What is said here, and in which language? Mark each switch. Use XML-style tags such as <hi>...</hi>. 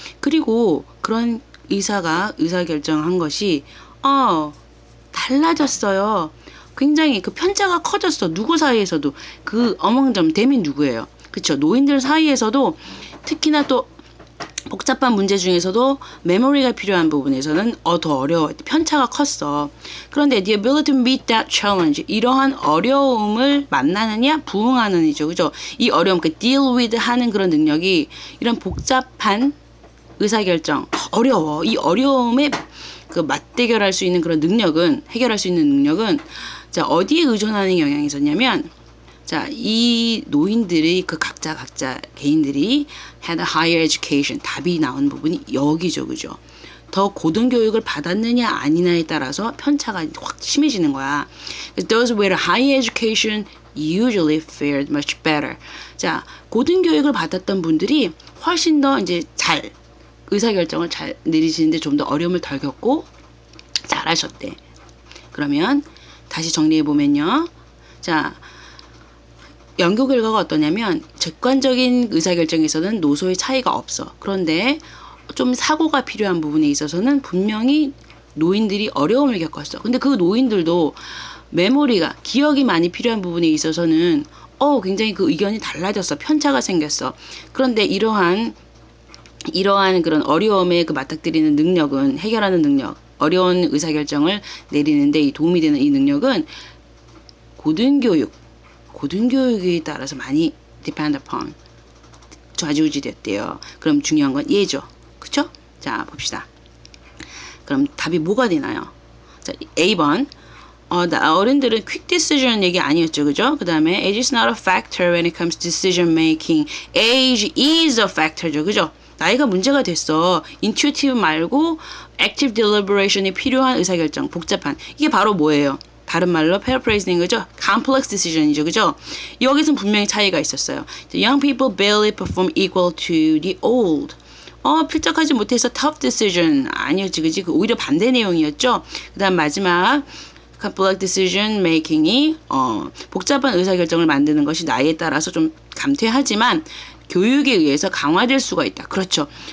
<ko>그리고 그런 의사결정한 것이 달라졌어요. 굉장히 그 편차가 커졌어. 누구 사이에서도. 그 어멍점 댐이 누구예요? 그쵸? 노인들 사이에서도 특히나 또 복잡한 문제 중에서도 메모리가 필요한 부분에서는 더 어려워. 편차가 컸어. 그런데</ko> <en>the ability to meet that challenge,</en> <ko>이러한 어려움을 만나느냐 부응하느냐죠. 그죠? 이 어려움, 그</ko> <en>deal with</en> <ko>하는 그런 능력이 이런 복잡한 의사결정, 어려워. 이 어려움에 그 맞대결할 수 있는 그런 능력은, 해결할 수 있는 능력은 자, 어디에 의존하는 영향이 있었냐면 자, 이 노인들이 그 각자 개인들이</ko> <en>had a higher education,</en> <ko>답이 나온 부분이 여기죠. 그죠? 더 고등교육을 받았느냐 아니냐에 따라서 편차가 확 심해지는 거야.</ko> <en>Those with a higher education usually fared much better.</en> <ko>자, 고등교육을 받았던 분들이 훨씬 더 이제 잘 의사결정을 잘 내리시는데 좀 더 어려움을 덜 겪고 잘하셨대. 그러면 다시 정리해 보면요. 자, 연구 결과가 어떠냐면 객관적인 의사결정에서는 노소의 차이가 없어. 그런데 좀 사고가 필요한 부분에 있어서는 분명히 노인들이 어려움을 겪었어. 근데 그 노인들도 메모리가, 기억이 많이 필요한 부분에 있어서는 굉장히 그 의견이 달라졌어. 편차가 생겼어. 그런데 이러한 그런 어려움에 그 맞닥뜨리는 능력은, 해결하는 능력, 어려운 의사결정을 내리는데 이 도움이 되는 이 능력은 고등교육에 따라서 많이</ko> <en>depend upon,</en> <ko>좌지우지됐대요. 그럼 중요한 건 얘죠. 그쵸? 자, 봅시다. 그럼 답이 뭐가 되나요? 자, A번. 어른들은 quick decision 얘기 아니었죠. 그죠? 그 다음에</ko> <en>age is not a factor when it comes to decision making. age is a factor</en> <ko>죠. 그죠? 나이가 문제가 됐어. intuitive 말고 active deliberation이 필요한 의사결정, 복잡한. 이게 바로 뭐예요? 다른 말로 paraphrasing 거죠? complex decision이죠. 그죠? 여기서는 분명히 차이가 있었어요.</ko> <en>Young people barely perform equal to the old.</en> <ko>필적하지 못해서 tough decision 아니었지. 그지? 오히려 반대 내용이었죠. 그 다음 마지막 complex decision making이 복잡한 의사결정을 만드는 것이 나이에 따라서 좀 감퇴하지만 교육에 의해서 강화될 수가 있다. 그렇죠.</ko>